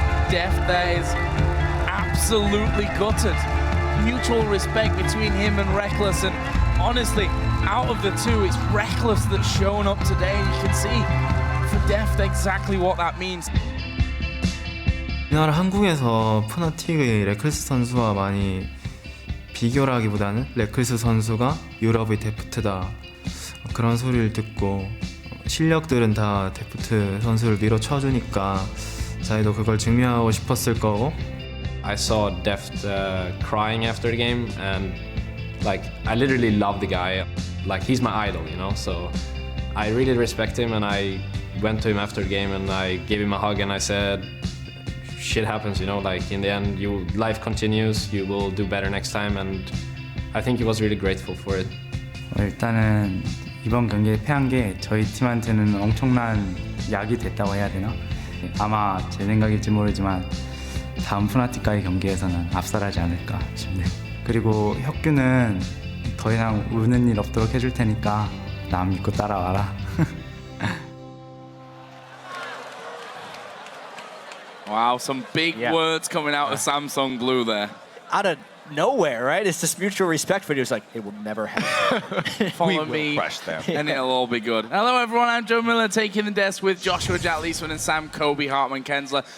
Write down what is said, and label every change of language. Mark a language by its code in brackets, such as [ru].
[en] Deft there is absolutely gutted. Mutual respect between him and Reckless, and honestly, out of the two, it's Reckless that's shown up today. You can see for Deft exactly what that means. [ko] 우리나라 한국에서 푸나틱의 레클스 선수와 많이 비교를 하기보다는 레클스 선수가 유럽의 데프트다 그런 소리를 듣고 실력들은 다 데프트 선수를 밀어쳐주니까 저희도 그걸 증명하고 싶었을 거고. [en] I saw Deft crying after the game, and like I literally love the guy. Like he's my idol, you know. So I really respect him, and I went to him after the game and I gave him a hug and I said, shit happens, you know. Like in the end, life continues. You will do better next time, and I think he was really grateful for it. [ko] 일단은 이번 경기에 패한 게 저희 팀한테는 엄청난 약이 됐다고 해야 되나? 아마 제 생각일지 모르지만 다음 푸나틱과의 경기에서는 압살하지 않을까 싶네요. 그리고 혁규는 더 이상 우는 일 없도록 해줄 테니까 나 믿고 따라와라. [en] Wow, some big words coming out of Samsung Blue there. Out of nowhere, right? It's this mutual respect video. It's like, it will never happen. Follow me, and it'll all be good. Hello, everyone. I'm Joe Miller, taking the desk with Joshua Jack Leesman and Sam Kobe Hartman Kensler.